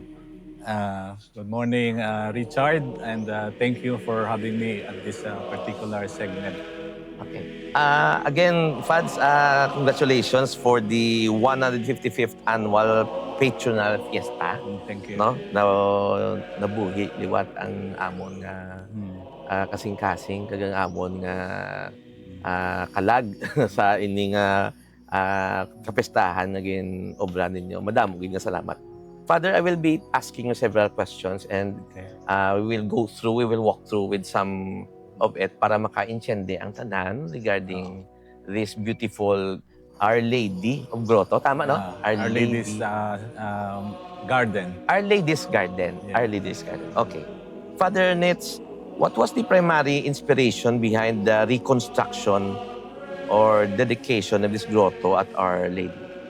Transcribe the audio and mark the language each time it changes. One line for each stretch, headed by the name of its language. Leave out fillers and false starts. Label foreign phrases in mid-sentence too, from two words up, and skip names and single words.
English: Good morning, Richard, and thank you for having me at this particular segment. Okay. Again, Fads, congratulations for the 155th annual Patronal Fiesta. Thank you. No?
Hiligaynon: Nabuhi, liwat ang amon nga Mm. kasing-kasing, kagang amon nga kalag sa ining kapestahan naging obra ninyo. Madamo, gid nga salamat.
English: Father, I will be asking you several questions and Okay. we will walk through with some of it
Hiligaynon: para maka-intiende ang tanan
English: regarding this beautiful Our Lady of Grotto. Tama, no? Our Lady's Garden. Our Lady's Garden. Yeah. Our Lady's Garden. Okay. Father Nitz, what was the primary inspiration behind the reconstruction or dedication of this grotto at Our Lady?